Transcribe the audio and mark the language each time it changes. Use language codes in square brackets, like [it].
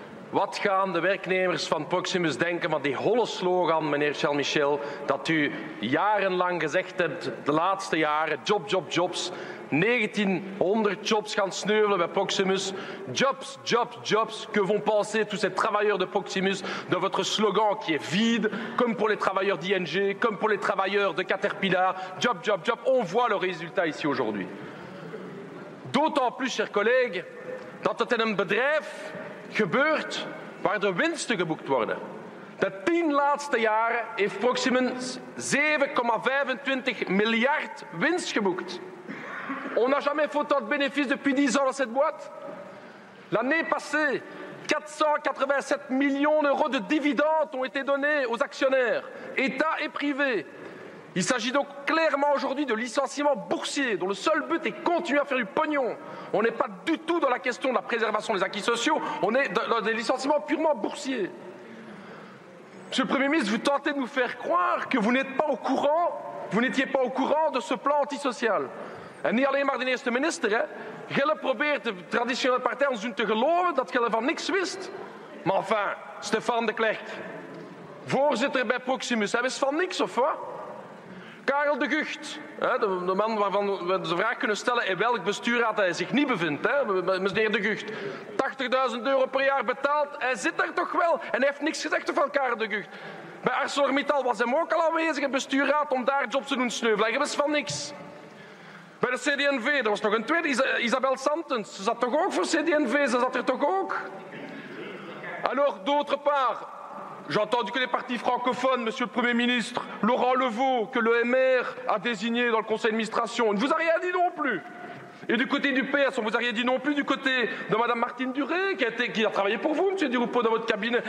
[nl] Wat gaan de werknemers van Proximus denken van die holle slogan, meneer Charles Michel, dat u jarenlang gezegd hebt, de laatste jaren, job, job, jobs. 1900 jobs gaan sneuvelen bij Proximus. Jobs, jobs, jobs. [fr] Que vont penser tous ces travailleurs de Proximus de votre slogan qui est vide, comme pour les travailleurs d'ING, comme pour les travailleurs de Caterpillar. Job, job, job. On voit le résultat ici aujourd'hui. D'autant plus, chers collègues, [nl] dat het in een bedrijf gebeurt waar de winsten geboekt worden. De 10 laatste jaren heeft Proximus 7,25 miljard winst geboekt. [fr] On n'a jamais fait autant de bénéfices depuis 10 ans dans cette boîte. L'année passée, 487 millions d'euros de dividendes ont été donnés aux actionnaires, État et privés. Il s'agit donc clairement aujourd'hui de licenciements boursiers dont le seul but est de continuer à faire du pognon. On n'est pas du tout dans la question de la préservation des acquis sociaux, on est dans des licenciements purement boursiers. Monsieur le Premier ministre, vous tentez de nous faire croire que vous n'étiez pas au courant de ce plan antisocial. [nl] En niet alleen maar de eerste minister, hè. Gelle probeert de traditionele partij ons doen te geloven dat Gelle van niks wist. Maar enfin, Stefan de Klerk, voorzitter bij Proximus, hij wist van niks of wat? Karel de Gucht, de man waarvan we de vraag kunnen stellen in welk bestuurraad hij zich niet bevindt, meneer de Gucht. 80.000 euro per jaar betaald, hij zit daar toch wel en hij heeft niks gezegd van Karel de Gucht. Bij ArcelorMittal was hij ook al aanwezig in het bestuurraad om daar jobs te doen sneuvelen, hij wist van niks. Bij de CD&V, er was nog een tweede, Isabel Santens, ze zat toch ook voor CD&V, ze zat er toch ook? [fr] Alors, d'autre part, j'ai entendu que les partis francophones, Monsieur le Premier ministre, Laurent Levaux, que le MR a désigné dans le conseil d'administration, il ne vous a rien dit non plus. Et du côté du PS, on ne vous a rien dit non plus du côté de Madame Martine Duré, qui a travaillé pour vous, Monsieur Di Rupo, dans votre cabinet.